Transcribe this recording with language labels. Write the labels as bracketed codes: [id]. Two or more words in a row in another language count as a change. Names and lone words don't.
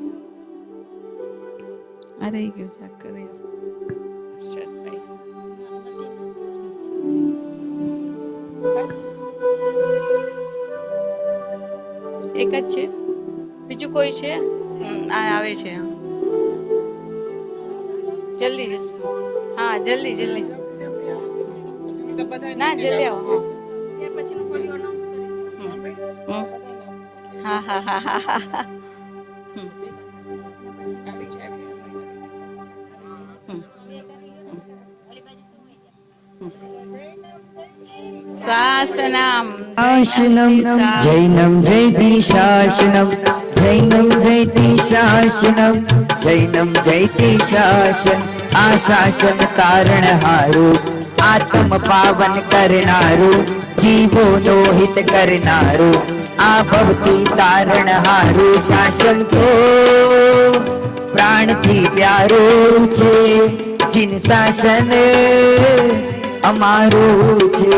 [gu] આ રહી ગયું છે કરે એક જ છે, બીજું કોઈ છે? આ આવે છે, જલ્દી હા જલ્દી જલ્દી ના જલ્દી આવો. હા હા હા હા હા. [sa] શાસનમ શાસનમ જૈનમ જયતિ શાસનમ, જૈનમ જયતિ શાસનમ, જૈનમ જયતિ શાસન. [gu] આ શાસન તારણ હારું, આત્મ પાવન કરનારું, જીવોનો હિત કરનારું, આ ભવતી તારણ હારું. શાસન તો પ્રાણથી પ્યારું છે, જીન શાસન અમારું છે.